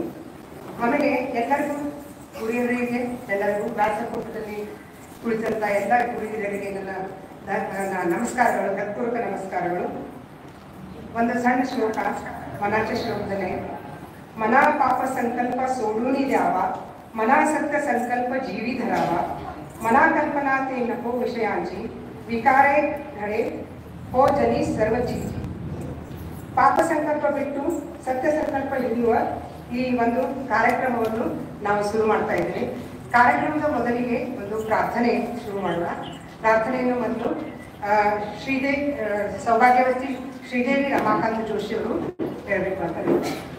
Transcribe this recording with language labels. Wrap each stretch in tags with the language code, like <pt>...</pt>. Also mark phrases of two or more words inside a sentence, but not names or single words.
<kn>ಆಮೇಲೆ ಎಲ್ಲರಿಗೂ ಹುರಿಯರಿಗೆ ಎಲ್ಲರಿಗೂ ವ್ಯಾಸಕೂಟದಲ್ಲಿ ಕುಳಿತಂತ ಎಲ್ಲ ಹುರಿಯರಿಗೆ ನನ್ನ ನಮಸ್ಕಾರಗಳು, ಹೃತ್ಪೂರ್ವಕ ನಮಸ್ಕಾರಗಳು. ಒಂದು ಸಣ್ಣ ಶ್ಲೋಕ ಮನಾಚೆ ಶ್ಲೋಕದಲ್ಲೇ,</kn> <mr>मना पाप संकल्प सोडूनी द्यावा, मना सत्य संकल्प जीवी धरावा, मना कल्पना ते नको विषयांची, विकारे घडे हो जनी सर्व चीज.</mr> <kn>ಪಾಪ ಸಂಕಲ್ಪ ಬಿಟ್ಟು ಸತ್ಯ ಸಂಕಲ್ಪ ಹಿಡಿಯುವ ಈ ಒಂದು ಕಾರ್ಯಕ್ರಮವನ್ನು ನಾವು ಶುರು ಮಾಡ್ತಾ ಇದ್ದೀವಿ. ಕಾರ್ಯಕ್ರಮದ ಮೊದಲಿಗೆ ಒಂದು ಪ್ರಾರ್ಥನೆ ಶುರು ಮಾಡೋಣ. ಪ್ರಾರ್ಥನೆಯನ್ನು ಮೊದಲು ಸೌಭಾಗ್ಯವತಿ ಶ್ರೀದೇವಿ ರಮಾಕಾಂತ್ ಜೋಶಿ ಅವರು ಹೇಳಬೇಕು ಅಂತ ಹೇಳ್ತಾರೆ.</kn>